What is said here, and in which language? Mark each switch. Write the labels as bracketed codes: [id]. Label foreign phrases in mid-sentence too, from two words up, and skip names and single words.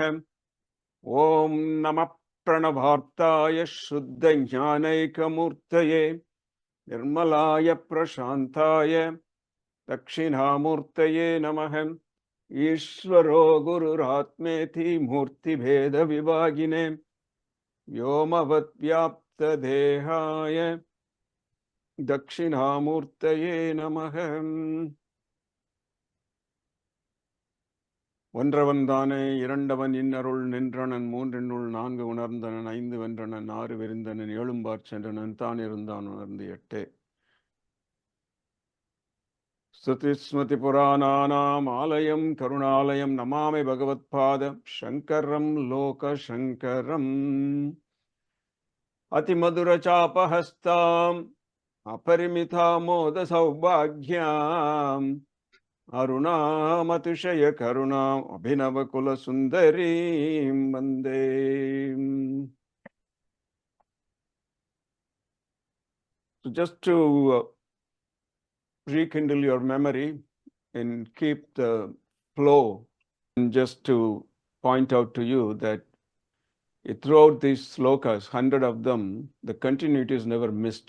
[sa] ॐ नमः प्रणवार्थाय शुद्ध ज्ञानैकमूर्तये निर्मलाय प्रशान्ताय दक्षिणामूर्तये नमः. ईश्वरो गुरुरात्मेति मूर्तिभेद विभागिने व्योमवत् व्याप्त देहाय दक्षिणामूर्तये नमः. [ta] ஒன்றவன் தானே இரண்டவன் இன்னருள் நின்றனன் மூன்றினுள் நான்கு உணர்ந்தனன் ஐந்து வென்றனன் ஆறு வெறிந்தனன் ஏழும்பாற் சென்றனன் தான் இருந்தான் உணர்ந்து எட்டே. [sa] श्रुति स्मृति पुराणानाम् आलयम् करुणालयम् नमामि भगवत्पादम् शङ्करम् लोक शङ्करम्. अतिमधुर चापहस्ताम् अपरिमितामोद सौभाग्याम् अरुणामतिशय करुणाम् अभिनव कुल सुन्दरीम् वन्दे. [en] So just to rekindle your memory and keep the flow, and just to point out to you that throughout these slokas, 100 of them, the continuity is never missed.